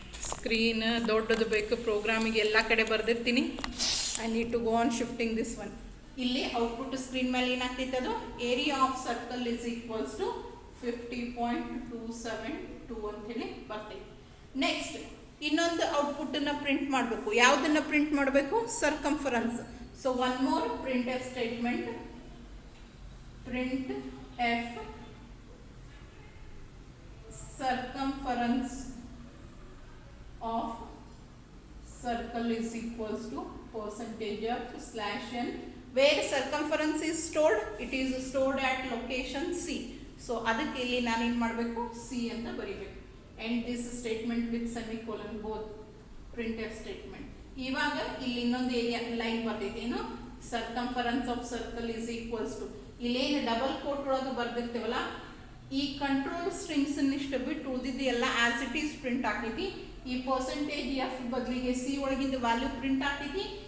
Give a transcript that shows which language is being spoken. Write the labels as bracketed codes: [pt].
[kn] Screen ದೊಡ್ಡದು ಬೇಕು, ಪ್ರೋಗ್ರಾಮಿಗೆ ಎಲ್ಲ ಕಡೆ ಬರೆದಿರ್ತೀನಿ. [en] I need to go on shifting this one. [kn] ಇಲ್ಲಿ ಔಟ್ಪುಟ್ ಸ್ಕ್ರೀನ್ ಮೇಲೆ ಏನಾಗ್ತೈತೆ, ಅದು [en] area of circle is equals to [kn] 50.272 ಅಂತ ಹೇಳಿ ಬರ್ತೈತಿ. ನೆಕ್ಸ್ಟ್ ಇನ್ನೊಂದು ಔಟ್ಪುಟ್ ಅನ್ನ ಪ್ರಿಂಟ್ ಮಾಡಬೇಕು. ಯಾವುದನ್ನ ಪ್ರಿಂಟ್ ಮಾಡಬೇಕು? Circumference. [en] So one more print f statement, print f circumference of circle is equals to percentage of slash n. Where circumference is stored? It is stored at location C. [kn] So ಅದಕ್ಕೆ ಇಲ್ಲಿ ನಾನು ಏನು ಮಾಡಬೇಕು, C ಅಂತ ಬರೀಬೇಕು. [en] And this statement with semicolon, both printf statement. [kn] ಇವಾಗ ಇಲ್ಲಿ ಇನ್ನೊಂದು ಏರಿಯಾ ಲೈನ್ ಬರ್ತೈತಿ, ಏನು [en] circumference of circle is equals to, [kn] ಇಲ್ಲೇನು ಡಬಲ್ ಕೋಟ್ ಒಳಗೆ ಬರ್ದಿರ್ತೇವಲ್ಲ, ಈ ಕಂಟ್ರೋಲ್ ಸ್ಟ್ರಿಂಗ್ಸ್ ಇಷ್ಟು ಬಿಟ್ಟು ಉಳಿದಿದ್ದು ಎಲ್ಲ ಆಸ್ ಇಟ್ ಈಸ್ ಪ್ರಿಂಟ್ ಆಗ್ತೈತಿ. ಈ ಪರ್ಸೆಂಟೇಜ್ ಎಫ್ ಬದಲಿಗೆ ಸಿ ಒಳಗಿಂದ ವ್ಯಾಲ್ಯೂ ಪ್ರಿಂಟ್ ಆಗ್ತೈತಿ.